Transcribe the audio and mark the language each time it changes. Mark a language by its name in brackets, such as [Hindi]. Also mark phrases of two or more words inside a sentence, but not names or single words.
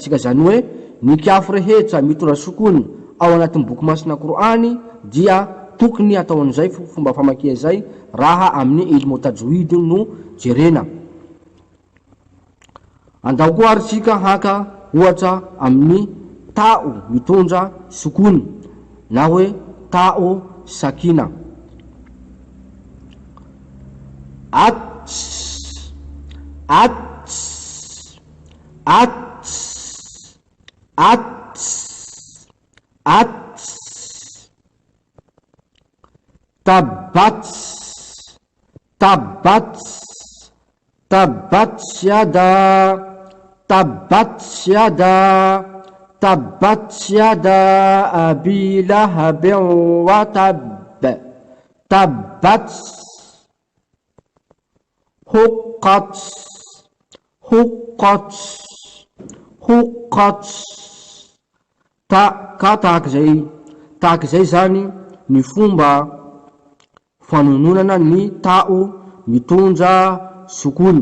[Malagasy] Tsika zany hoe ny kiafo rehetra mitondra sokony ao anatin'ny boky masina Qur'any dia tokony atao an'izay fomba famakia zay raha amin'ny [Arabic] علم التجويد [Malagasy] no jerena. Andao koa ary tsika haka ohatra amin'ny ta'u mitondra sokony na hoe ta'u sakina. Ats, ats, ats, ats, ats. [Arabic] تبت، تبت، تبت يدا، تبت يدا، تبت يدا أبي لهب وتب, تبت. حقت، حقت، حقت. [Malagasy] Tahak'izay zany ny fomba fanononana ny ta'u mitondra sokony.